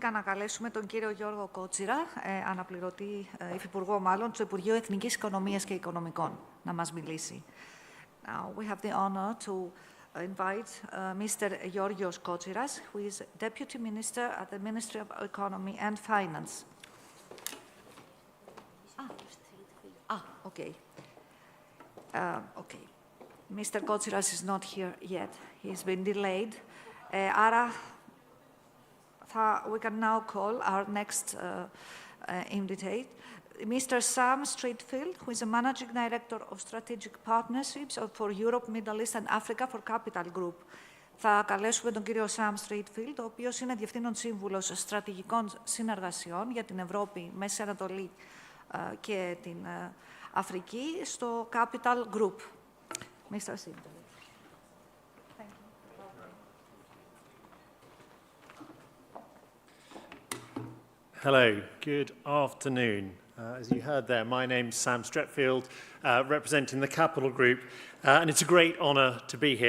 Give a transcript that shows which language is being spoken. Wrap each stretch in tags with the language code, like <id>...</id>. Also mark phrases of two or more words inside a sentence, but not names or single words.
<el>να καλέσουμε τον κύριο Γιώργο Κότσιρα, αναπληρωτή υφυπουργό μάλλον, του Υπουργείου Εθνικής Οικονομίας και Οικονομικών, να μας μιλήσει.</el> <en>Now we have the honor to invite Mr. Georgios Kotziras, who is Deputy Minister at the Ministry of Economy and Finance. Okay. Okay. Mr. Kotziras is not here yet. He's been delayed. Άρα, we can now call our next invitee, Mr. Sam Streetfield, who is a Managing Director of Strategic Partnerships for Europe, Middle East and Africa for Capital Group.</en> <el>Θα καλέσουμε τον κύριο Sam Streetfield, ο οποίος είναι Διευθύνων Σύμβουλος Στρατηγικών Συνεργασιών για την Ευρώπη, Μέση Ανατολή και την Αφρική στο Capital Group.</el> <en>Mr. Streetfield. Hello, good afternoon. As you heard there, my name's Sam Stretfield, representing the Capital Group, and it's a great honour to be here.</en>